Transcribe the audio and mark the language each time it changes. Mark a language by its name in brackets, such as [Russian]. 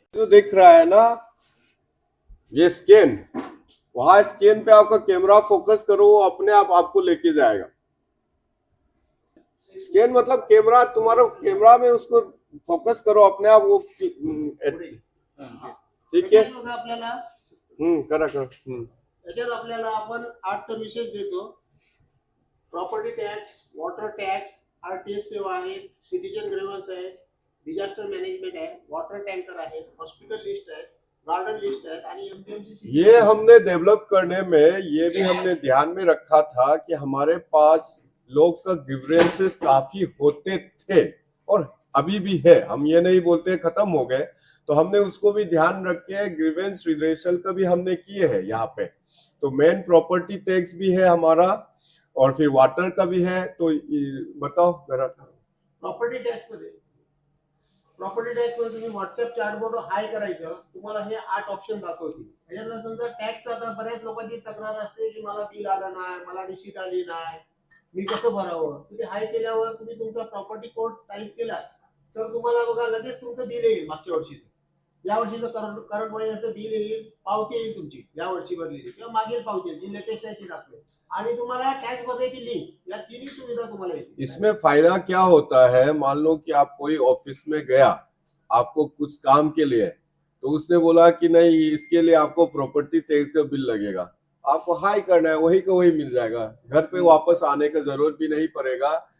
[Hindi] जो दिख रहा है ना ये स्कैन, वहां स्कैन पे आपका कैमरा फोकस करो, वो अपने आप आपको लेके जाएगा. स्कैन मतलब कैमरा, तुम्हारा कैमरा में उसको फोकस करो, अपने आप वो [Marathi] ठीक आहे. करा याच्यात आपल्याला आपण 8 सर्व्हिसेस देतो. Property tax, water tax, RTS सेवा आहेत, सिटीजन ग्रीव्हन्स आहे, डिझास्टर मॅनेजमेंट आहे, वॉटर टँकर आहे, हॉस्पिटल लिस्ट आहे, गार्डन लिस्ट आहे आणि एमपीएमसी [Hindi] ये हमने डेवलप करने में ये भी हमने ध्यान में रखा था कि हमारे पास लोग का ग्रीवेंसेस काफी होते थे और अभी भी है, हम ये नहीं बोलते खत्म हो गए, तो हमने उसको भी ध्यान रख के ग्रीवेंस रिड्रेसल का भी हमने किए हैं यहाँ पे। तो मेन प्रॉपर्टी टैक्स भी है हमारा और फिर वाटर का भी है। तो बताओ जरा। [Marathi] प्रॉपर्टी टॅक्स मध्ये तुम्ही व्हॉट्सअप चॅटबॉट हाय करायचं, तुम्हाला हे 8 ऑप्शन दाखवतील। याच्यातला समजा टॅक्स, आता बऱ्याच लोकांची तक्रार असते की मला बिल आलं नाही, मला रिसीट आली नाही, मी कसं भरावं। तुम्ही हाय केल्यावर तुम्ही तुमचा प्रॉपर्टी कोड टाईप केला तर तुम्हाला बघा लगेच तुमचं बिल येईल, मागच्या वर्षीचं, या वर्षीचं करंट महिन्याचं बिल येईल, पावती येईल तुमची या वर्षी भरलेली किंवा मागील पावती येईल, जी लेटेस्ट आहे ती दाखवेल आणि तुम्हाला टॅक्स भरण्याची लिंक, या तिन्ही सुविधा तुम्हाला येतील। [Hindi] इसमें फायदा क्या होता है, मान लो कि आप कोई ऑफिस में गया, आपको कुछ काम के लिए, तो उसने बोला कि नहीं इसके लिए आपको प्रॉपर्टी टैक्स का बिल लगेगा, आपको हाई करना है, वही का वही मिल जाएगा, घर पे वापस आने का जरूरत भी नहीं पड़ेगा।